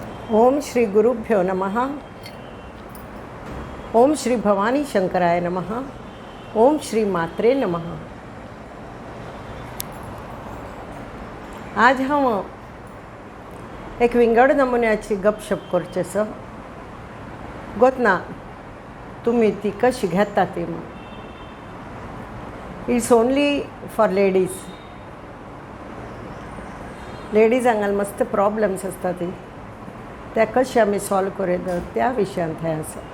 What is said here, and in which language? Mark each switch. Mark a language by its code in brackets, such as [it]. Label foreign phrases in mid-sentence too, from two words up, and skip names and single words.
[sa] ओम श्री गुरुभ्यो नमः। ओम श्री भवानी शंकराय नमः। ओम श्री मात्रे नमः। [kok] आज हम एक विंगड नमुन्याची गपशप करचेसो गोतना तुम्ही ती कशी घेता ती मग [en] it's only for ladies [kok] हांगाल मस्त प्रॉब्लेम्स असता ती त्या कशी आमी सॉल्व करेत त्या विशयान हें आसा।